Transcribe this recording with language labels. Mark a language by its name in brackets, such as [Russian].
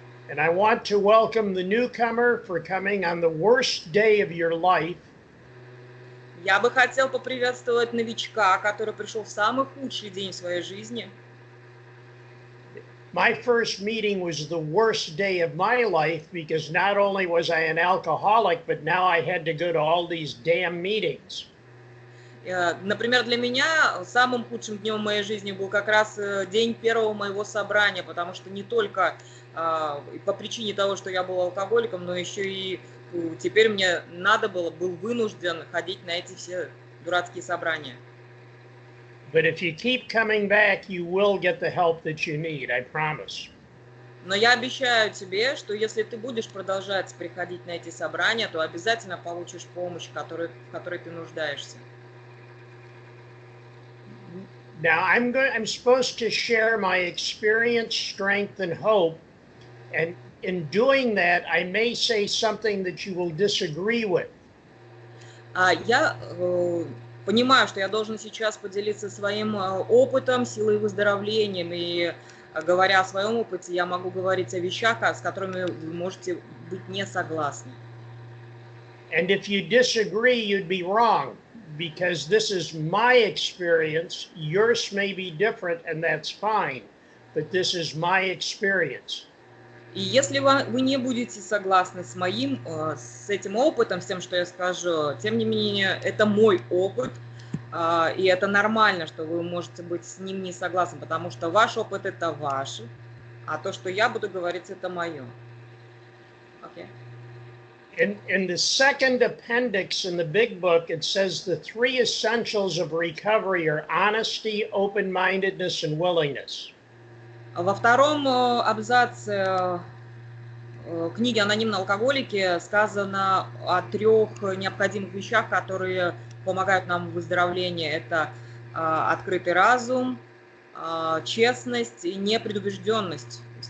[English] And I want to welcome the newcomer for coming on the worst day of your life. [Russian] Я бы хотел поприветствовать новичка, который пришел в самый худший день своей жизни. [English] My first meeting was the worst day of my life because not only was I an alcoholic, but now I had to go to all these damn meetings. [Russian] Например, для меня самым худшим днем моей жизни был как раз день первого моего собрания, потому что не только по причине того, что я был алкоголиком, но еще и теперь мне был вынужден ходить на эти все дурацкие собрания. [English] But if you keep coming back, you will get the help that you need, I promise. [Russian] Но я обещаю тебе, что если ты будешь продолжать приходить на эти собрания, то обязательно получишь помощь, в которой ты нуждаешься. [English] Now I'm supposed to share my experience, strength, and hope, and in doing that, I may say something that you will disagree with. [Russian] Я понимаю, что я должен сейчас поделиться своим опытом, силой выздоровления, и говоря о своем опыте, я могу говорить о вещах, с которыми вы можете быть не согласны. [English] And if you disagree, you'd be wrong, because this is my experience. Yours may be different, and that's fine, but this is my experience. [Russian] И если вы не будете согласны с этим опытом, с тем, что я скажу, тем не менее, это мой опыт, и это нормально, что вы можете быть с ним не согласны, потому что ваш опыт – это ваш, а то, что я буду говорить, это мое. Okay. [English] In the second appendix in the big book, it says the three essentials of recovery are honesty, open-mindedness, and willingness. [Russian] Во втором абзаце книге «Анонимные алкоголики» сказано о 3 необходимых вещах, которые помогают нам в выздоровлении. Это открытый разум, честность и непредубежденность.